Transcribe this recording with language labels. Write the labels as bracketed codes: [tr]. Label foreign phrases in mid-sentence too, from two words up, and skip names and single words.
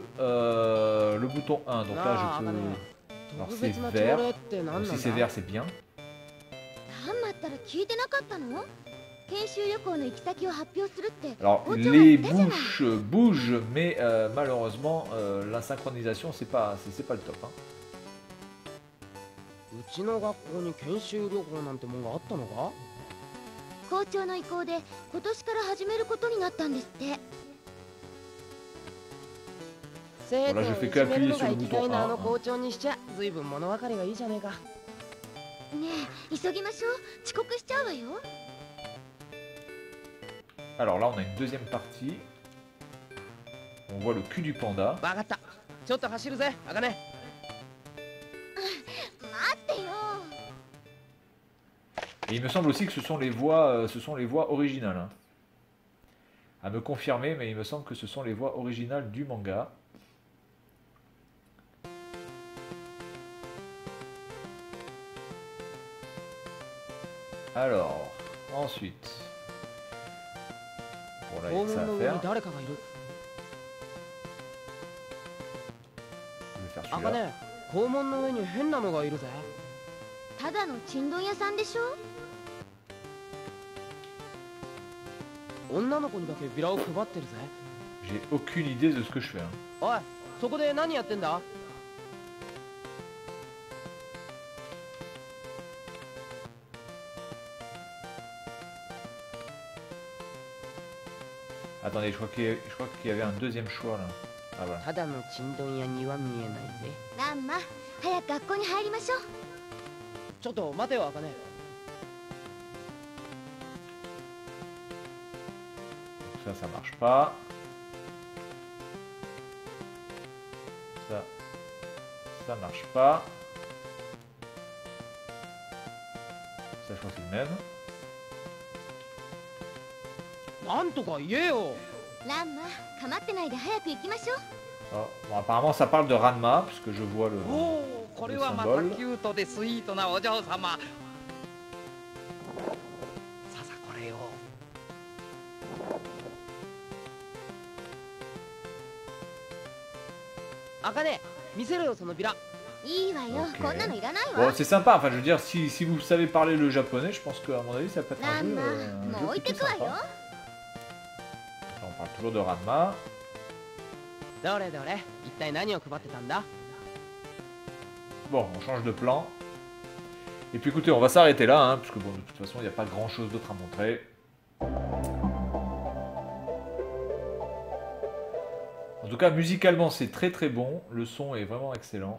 [fr] Le bouton 1, donc là je peux... Alors c'est vert, donc si c'est vert c'est bien. Alors les bouches bougent, mais malheureusement la synchronisation c'est pas le top. Hein. [ja] うちの学校に研修旅行なんてもんがあったのか？校長の意向で今年から始めることになったんですって。生徒をいじめるのが生きがいのあの校長にしちゃずいぶん物分かりがいいじゃねえか。ねえ、急ぎましょう。遅刻しちゃうわよ。 [fr] Alors là on a une deuxième partie. On voit le cul du panda. [ja] わかった。ちょっと走るぜ、あかね。 [fr] Et il me semble aussi que ce sont les voix originales. Hein. À me confirmer, mais il me semble que ce sont les voix originales du manga. Alors, ensuite. Bon là, il y a que ça à faire. Je vais faire celui-là. [ja] 校門の上に変なのがいるぜ。ただのちんどん屋さんでしょ。女の子にだけビラを配ってるぜ。 [fr] J'ai aucune idée de ce que je fais. Hein. [ja] おい、そこで何やってんだ？ [fr] Attendez, je crois qu'il y avait un deuxième choix là. Ah voilà. [ja] ただのちんどん屋には見えないぜ。ランマ、早く学校に入りましょう。ちょっと待てよ、あかね。 [fr] Ça marche pas. Ça marche pas. Ça, je crois que c'est le même. [ja] なんとか言えよ。ランマ、構ってないで早く行きましょう。 [fr] Oh, bon, apparemment, ça parle de Ranma, puisque je vois le, [ja] おお、これはまたキュートでスイートなお嬢様。ささこれよ。あかね、見せろよそのビラ。いいわよ、 [fr] Ok. [ja] こんなのいらない [fr] Bon, [ja] わ。 [fr] c'est sympa, enfin je veux dire, si vous savez parler le japonais, je pense qu'à mon avis ça peut être un [ja] ラン [fr] jeu, [ja] マ、 [fr] un [ja] もう [fr] jeu [ja] 置いて [fr] plutôt [ja] くわ [fr] sympa. [ja] よ。 [fr] On parle toujours de Ranma. [ja] どれどれ、一体何を配ってたんだ？ [fr] Bon, on change de plan. Et puis écoutez, on va s'arrêter là, hein, parce que bon, de toute façon, il n'y a pas grand chose d'autre à montrer. En tout cas, musicalement, c'est très très bon. Le son est vraiment excellent.